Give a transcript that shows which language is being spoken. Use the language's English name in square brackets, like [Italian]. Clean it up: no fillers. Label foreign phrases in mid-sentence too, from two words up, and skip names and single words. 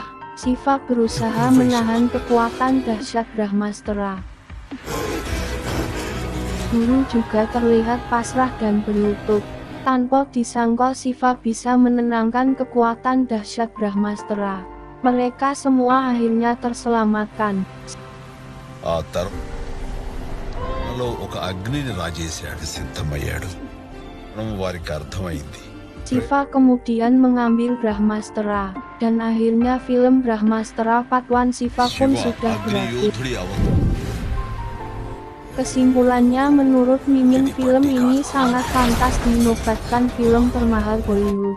[Indonesian] Shiva berusaha menahan kekuatan dahsyat Brahmastra. Guru juga terlihat pasrah dan berlutut. Tanpa disangka Shiva bisa menenangkan kekuatan dahsyat Brahmastra. Mereka semua akhirnya terselamatkan. [Telugu] ఒక అగ్నిని రాజేశాడు, సిద్ధమయ్యాడు. వారికి అర్థమైంది. [Indonesian] Shiva kemudian mengambil Brahmastra, dan akhirnya film Brahmastra Part 1 Shiva pun sudah berakhir. Kesimpulannya, menurut Mimin, film ini sangat pantas dinobatkan film termahal Bollywood.